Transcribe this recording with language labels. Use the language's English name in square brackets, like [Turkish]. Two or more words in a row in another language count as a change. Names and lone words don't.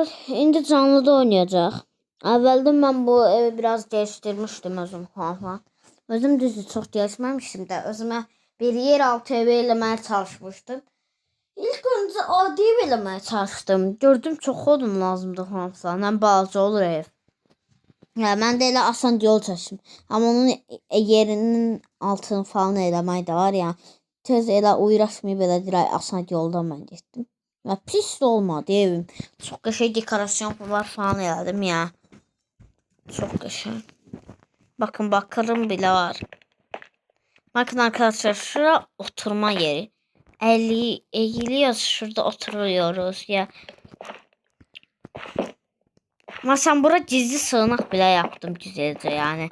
[Turkish] Şimdi canlıda oynayacak. Evvelden ben bu evi biraz geliştirmiştim özüm falan. Özüm düzdür çok gelişmemiştim de. Özüme bir yeraltı evi elemeye çalışmıştım. İlk önce adi ev elemeye çalıştım. Gördüm çok odun lazımdı falan. Hem balaca olur ev. Ya ben de [Azerbaijani] elə asan yol çəkdim. Amma onun yerinin altını falan eləmək də var ya. Tez elə uğraşmayıb elə dirək asan yoldan mən getdim. Ya pis də olmadı evim. Çox qəşəng dekorasyon falan elədim ya. [Turkish] Çok qəşəng. Bakın bakalım bile var. Bakın arkadaşlar şura oturma yeri. Eğiliyoruz şurada oturuyoruz ya. Mesela burada gizli sığınak bile yaptım güzelce yani.